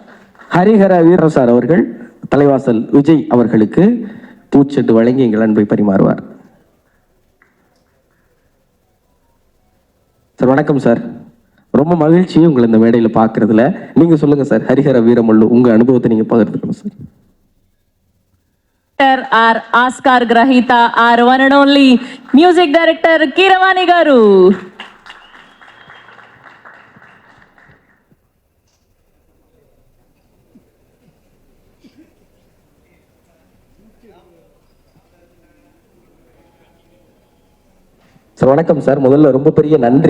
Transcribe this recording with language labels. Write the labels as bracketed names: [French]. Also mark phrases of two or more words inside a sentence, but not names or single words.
[Tamil] ஹரிஹர வீர சார் அவர்கள் தலைவாசல் விஜய் அவர்களுக்கு பூச்செண்டு வழங்கி எங்கள் அன்பை பரிமாறுவார். சார் வணக்கம் சார். ரொம்ப மகிழ்ச்சி உங்களை இந்த மேடையில் பார்க்கறதுல. நீங்க சொல்லுங்க சார், ஹரிஹர வீரமல்லு உங்க அனுபவத்தை நீங்க பகிர்ந்துக்கணும் சார். [Telugu] డైరెక్టర్ ఆర్ ఆస్కార్ గ్రహీత ఆర్ [English] one and only music director [Telugu] కీరవాణి గారు. [Tamil] சார் வணக்கம் சார். முதல்ல ரொம்ப பெரிய நன்றி.